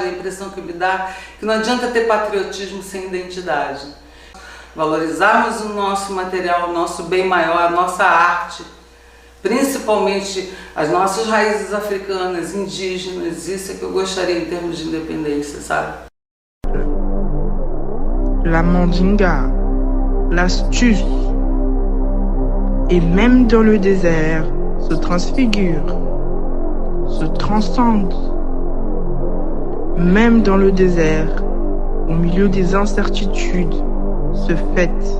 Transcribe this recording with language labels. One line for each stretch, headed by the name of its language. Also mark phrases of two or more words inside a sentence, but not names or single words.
Portuguese: A impressão que me dá que não adianta ter patriotismo sem identidade. Valorizarmos o nosso material, o nosso bem maior, a nossa arte, principalmente as nossas raízes africanas, indígenas, isso é que eu gostaria em termos de independência, sabe?
French: La mandinga, l'astuce, et même dans le désert, se transfigure, se transcende. Même dans le désert, au milieu des incertitudes, se fête.